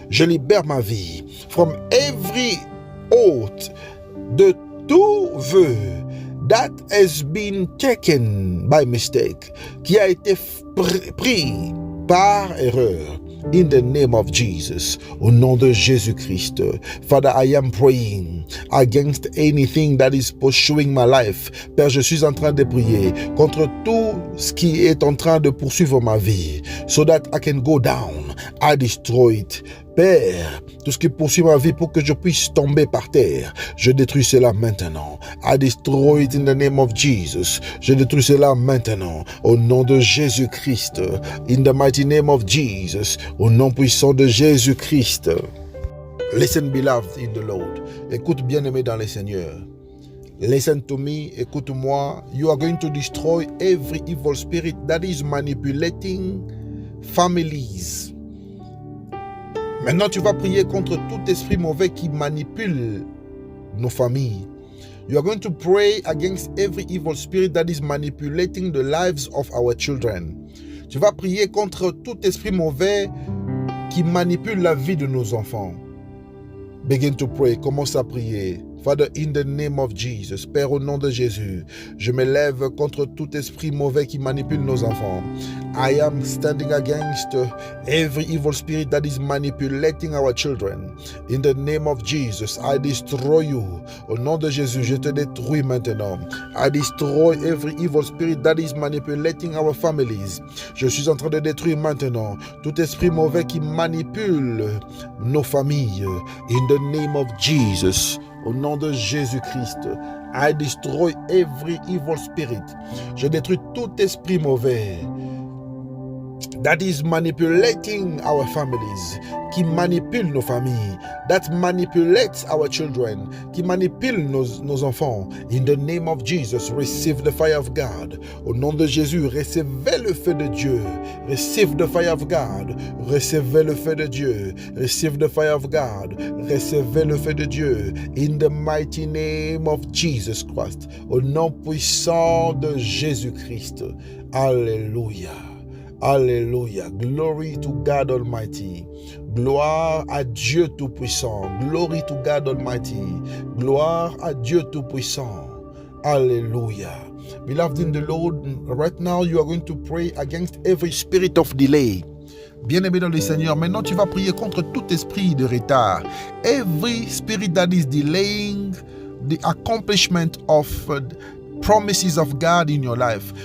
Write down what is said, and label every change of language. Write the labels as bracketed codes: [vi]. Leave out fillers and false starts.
[fr] Je libère ma vie [en] from every oath, [fr] de tout vœu [en] that has been taken by mistake, [fr] qui a été pris par erreur. [en] In the name of Jesus, [fr] au nom de Jésus-Christ. [en] Father, I am praying against anything that is pursuing my life. [fr] Père, je suis en train de prier contre tout ce qui est en train de poursuivre ma vie, [en] so that I can go down. I destroy it. [fr] Père, tout ce qui poursuit ma vie pour que je puisse tomber par terre, je détruis cela maintenant. [en] I destroy it in the name of Jesus. [fr] Je détruis cela maintenant au nom de Jésus-Christ. [en] In the mighty name of Jesus. [fr] Au nom puissant de Jésus-Christ. [en] Listen, beloved in the Lord. [fr] Écoute, bien-aimé dans le Seigneur. [en] Listen to me, [fr] écoute-moi. [en] You are going to destroy every evil spirit that is manipulating families. [fr] Maintenant, tu vas prier contre tout esprit mauvais qui manipule nos familles. [en] You are going to pray against every evil spirit that is manipulating the lives of our children. [fr] Tu vas prier contre tout esprit mauvais qui manipule la vie de nos enfants. [en] Begin to pray. [fr] Commence à prier. [en] Father, in the name of Jesus, [fr] Père, au nom de Jésus, je me lève contre tout esprit mauvais qui manipule nos enfants. [en] I am standing against every evil spirit that is manipulating our children. In the name of Jesus, I destroy you. [fr] Au nom de Jésus, je te détruis maintenant. [en] I destroy every evil spirit that is manipulating our families. [fr] Je suis en train de détruire maintenant tout esprit mauvais qui manipule nos familles. [en] In the name of Jesus, [fr] au nom de Jésus-Christ, [en] I destroy every evil spirit. [fr] Je détruis tout esprit mauvais [en] that is manipulating our families, [fr] qui manipule nos familles, [en] that manipulates our children, [fr] qui manipule nos enfants. [en] In the name of Jesus, receive the fire of God. [fr] Au nom de Jésus, recevez le feu de Dieu. [en] Receive the fire of God. [fr] Recevez le feu de Dieu. [en] Receive the fire of God. [fr] Recevez le feu de Dieu. [en] In the mighty name of Jesus Christ. [fr] Au nom puissant de Jésus-Christ. Alléluia. Alléluia. [en] Glory to God Almighty. [fr] Gloire à Dieu Tout-Puissant. [en] Glory to God Almighty. [fr] Gloire à Dieu Tout-Puissant. Alléluia. [en] Beloved in the Lord, right now you are going to pray against every spirit of delay. [fr] Bien-aimé dans le Seigneur, maintenant tu vas prier contre tout esprit de retard. [en] Every spirit that is delaying the accomplishment of promises of God in your life.